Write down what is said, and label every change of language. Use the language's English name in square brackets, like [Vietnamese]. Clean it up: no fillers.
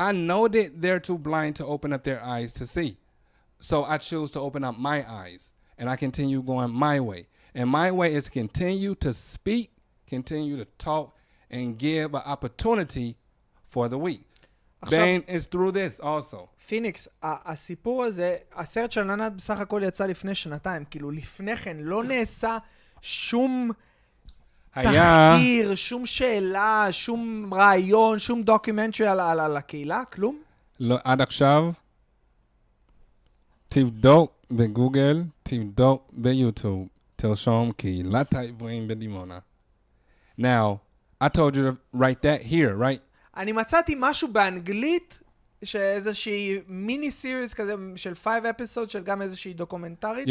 [English] I know that they're too blind to open up their eyes to see. So I choose to open up my eyes and I continue going my way. And my way is to continue to speak, continue to talk, and give an opportunity for the weak. Bane is through this also. [Hebrew] פיניקס, הסיפור הזה, הסרט של עננת בסך הכל יצא לפני שנתיים, כאילו לפני כן לא נעשה שום תחקיר, שום שאלה, שום רעיון, שום דוקומנטרי על הקהילה, כלום? לא, עד עכשיו, תבדוק בגוגל, תבדוק ביוטיוב, תרשום קהילת העבריים בדימונה. [English] Now, I told you to write that here, right? [Hebrew] אני מצאתי משהו באנגלית, שאיזושהי מיני סיריס כזה של 5 episodes של גם איזושהי דוקומנטרית.